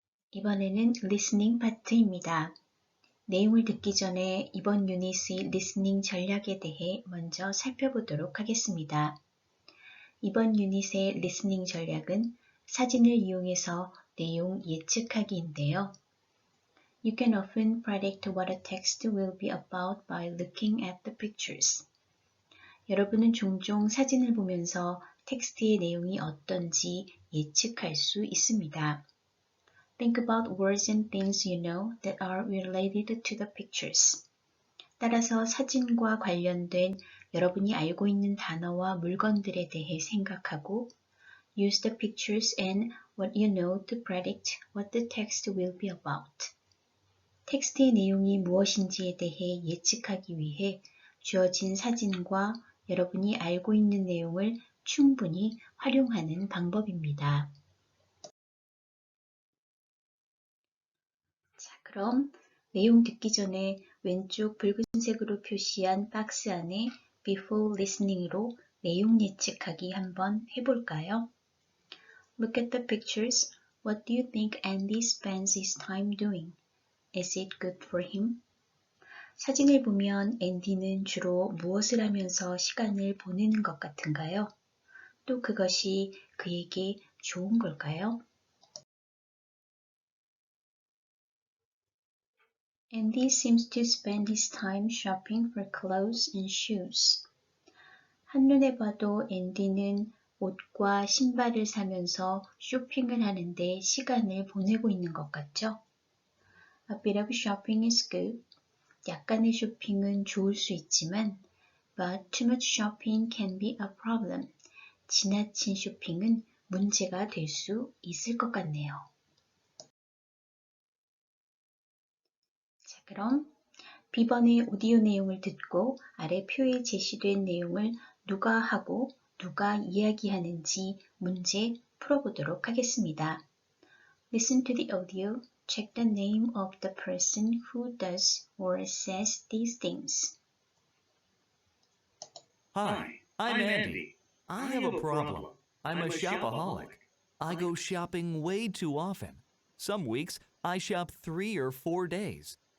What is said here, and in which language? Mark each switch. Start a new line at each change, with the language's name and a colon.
Korean: 이번에는 리스닝 파트입니다. 내용을 듣기 전에 이번 유닛의 리스닝 전략에 대해 먼저 살펴보도록 하겠습니다. 이번 유닛의 리스닝 전략은 사진을 이용해서 내용 예측하기인데요.
English: You can often predict what a text will be about by looking at the pictures.
Korean: 여러분은 종종 사진을 보면서 텍스트의 내용이 어떤지 예측할 수 있습니다.
English: Think about words and things you know that are related to the pictures.
Korean: 따라서 사진과 관련된 여러분이 알고 있는 단어와 물건들에 대해 생각하고
English: Use the pictures and what you know to predict what the text will be about.
Korean: 텍스트의 내용이 무엇인지에 대해 예측하기 위해 주어진 사진과 여러분이 알고 있는 내용을 충분히 활용하는 방법입니다. 자, 그럼 내용 듣기 전에 왼쪽 붉은색으로 표시한 박스 안에 Before Listening으로 내용 예측하기 한번 해볼까요?
English: Look at the pictures. What do you think Andy spends his time doing? Is it good for him?
Korean: 사진을 보면 앤디는 주로 무엇을 하면서 시간을 보내는 것 같은가요? 또 그것이 그에게 좋은 걸까요?
English: Andy seems to spend his time shopping for clothes and shoes.
Korean: 한눈에 봐도 앤디는 옷과 신발을 사면서 쇼핑을 하는데 시간을 보내고 있는 것 같죠?
English: A bit of shopping is good.
Korean: 약간의 쇼핑은 좋을 수 있지만
English: but too much shopping can be a problem.
Korean: 지나친 쇼핑은 문제가 될 수 있을 것 같네요. 자, 그럼 B번의 오디오 내용을 듣고 아래 표에 제시된 내용을 누가 하고 누가 이야기하는지 문제 풀어보도록 하겠습니다.
English: Listen to the audio. Check the name of the person who does or says these things. Hi, I'm Andy. I have a problem. I'm a shopaholic. I go shopping way too often. Some weeks, I shop 3 or 4 days.